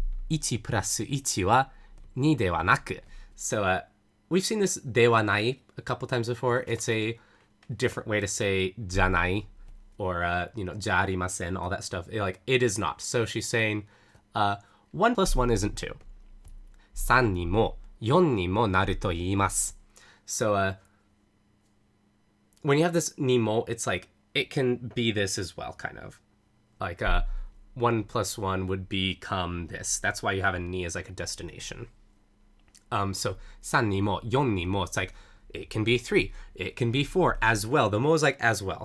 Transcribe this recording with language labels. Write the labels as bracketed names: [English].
[Japanese] Ichi plus ichi wa ni de wa naku. [English] So we've seen this de wa nai a couple times before. It's a different way to say janai or jarimasen, all that stuff. It is not. So she's saying 1 plus 1 isn't 2. [Japanese] 3にも4にもなると言います. [English] So when you have this nimo, it's like it can be this as well, kind of. Like 1 plus 1 would become this. That's why you have a ni as like a destination. So [Japanese] 3にも4にも, [English] it's like it can be 3, it can be 4 as well. The mo is like as well.